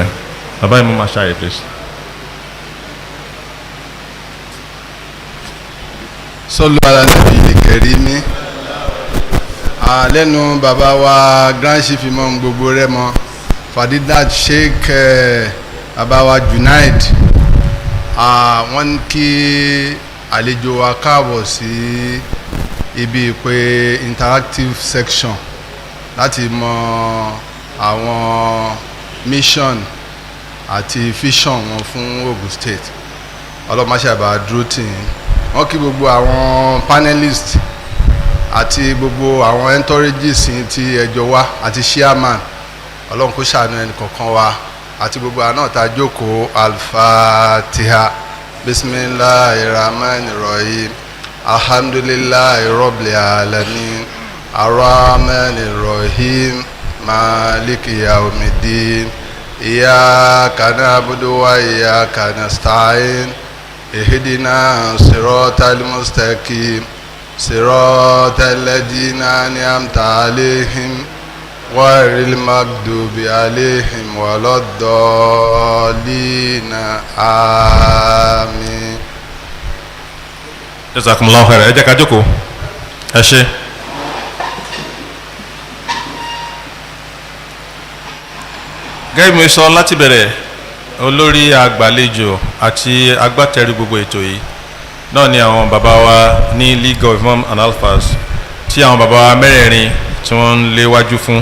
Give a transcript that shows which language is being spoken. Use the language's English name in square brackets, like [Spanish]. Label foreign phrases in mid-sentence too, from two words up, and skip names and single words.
[Yoruba] Bàbá Imam Àṣàyè please. [Arabic] صلوا على النبي الكريم. [Yoruba] Lẹ́nu bàbá wa Grand Chief Imam gbogbo Rẹ́mọ Fadilat Sheikh bàbá wa Junaid wọ́n kí àlejò wa káàbọ̀ sí ibi pé [English] interactive section [Yoruba] láti mọ àwọn mission àti vision wọn fún Ogun State. Ọlọ́mọṣàbà dúró tì yín. Wọ́n kí gbogbo àwọn panelists àti gbogbo àwọn entourages tí ẹjọ́ wá àti chairman. Ọlọ́run kó ṣàánú ẹnì kọ̀ọ̀kan wa àti gbogbo àná tá jókòó. [Arabic] Al-Fatiha. بسم الله الرحمن الرحيم الحمد لله رب العالمين. الرحمن الرحيم مالك يوم الدين. إياك نعبد وإياك نستعين. اهدنا الصراط المستقيم. صراط الذين أنعمت عليهم غير المغضوب عليهم ولا الضالين آمين. جزاكم الله خيرا. [Yoruba] Ẹ jẹ́ ká jókòó. Ẹ ṣé. Gẹ́gẹ́ bí mo sọ láti bẹ̀rẹ̀, olórí àgbàlejò àti agbátẹrù gbogbo ètò yìí náà ni àwọn bàbá wa ní League of Imams and Alfas tí àwọn bàbá wa mẹ́rẹ̀ẹ̀rin tí wọ́n ń léwájú fún.